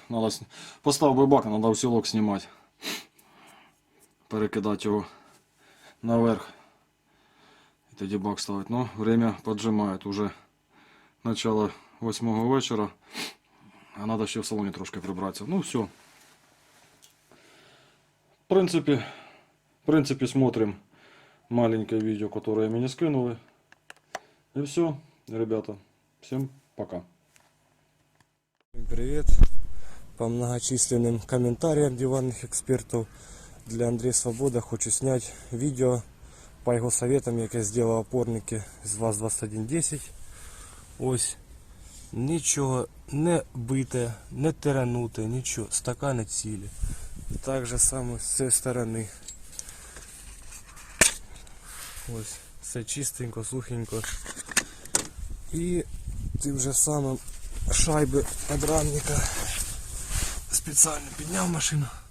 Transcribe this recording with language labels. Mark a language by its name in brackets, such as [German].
[Ukrainian] Надо поставив би бак, треба усілок знімати. Перекидати його наверх. І тоді бак ставити. Ну, время поджимає. Уже начало 8 вечора. А треба ще в салоні трошки прибратися. Ну, все. [Russian] В принципе, смотрим маленькое видео, которое мне скинули. И все, ребята. Всем пока. Всем привет! По многочисленным комментариям диванных экспертов для Андрея Свобода хочу снять видео по его советам, [Ukrainian] як я зробив опорники з ВАЗ-2110. Ось, нічого не бите, не тирануте, нічого, стакани цілі. Так же само з цієї сторони. Ось, все чистенько, сухенько. І тим же самим шайби подрамника спеціально підняв машину.